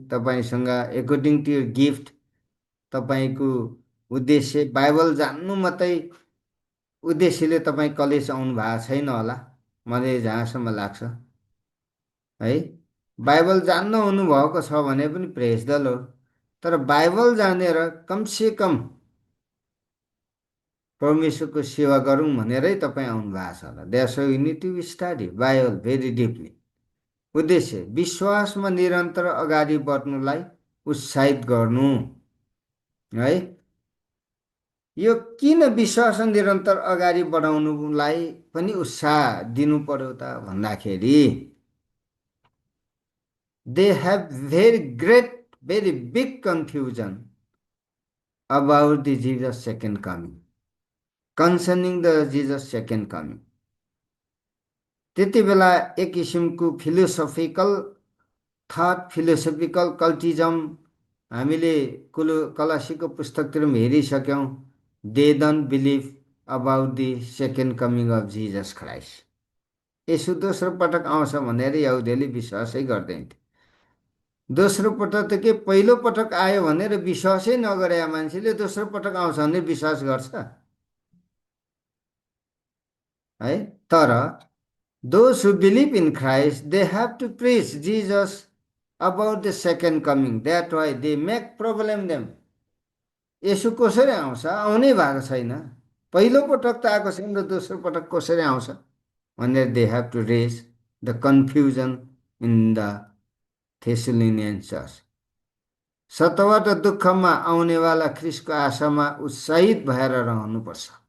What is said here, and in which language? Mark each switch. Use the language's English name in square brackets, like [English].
[Nepali] तपाईँसँग [English] according to your gift, [Nepali] तपाईँको उद्देश्य बाइबल जान्नु मात्रै उद्देश्यले तपाईँ कलेज आउनु भएको छैन होला, मलाई जहाँसम्म लाग्छ है। बाइबल जान्न हुनुभएको छ भने पनि [English] praise the lord, [Nepali] तर बाइबल जानेर कमसेकम परमेश्वरको सेवा गरौँ भनेरै तपाईँ आउनु भएको छ होला। [English] That's why you need to study Bible very deeply. [Nepali] उद्देश्य विश्वासमा निरन्तर अगाडि बढ्नुलाई उत्साहित गर्नु है। यो किन विश्वासमा निरन्तर अगाडि बढाउनुलाई पनि उत्साह दिनु पर्यो त भन्दाखेरि [English] They have very great very big confusion about the Jesus second coming, concerning the Jesus second coming. [Nepali] त्यति बेला एक किसिमको फिलोसफिकल थट, फिलोसफिकल कल्टिजम हामीले कलसीको पुस्तकतिर पनि हेरिसक्यौँ। [English] They don't believe about the second coming of Jesus Christ. [Nepali] यसो दोस्रो पटक आउँछ भनेर यहुदीले विश्वासै गर्दैन थिए। दोस्रो पटक त के, पहिलो पटक आयो भनेर विश्वासै नगरे मान्छेले दोस्रो पटक आउँछ भने विश्वास गर्छ है। [English] तर those who believe in Christ, they have to preach Jesus about the second coming. That's why they make problem them. [Nepali] यसो कसरी आउँछ, आउनै भएको छैन, पहिलो पटक त आएको छैन र दोस्रो पटक कसरी आउँछ भनेर [English] They have to raise the confusion in the Thessalonian church. [Nepali] सतबाट दुःखमा आउनेवाला ख्रिस्टको आशामा उत्साहित भएर रहनुपर्छ।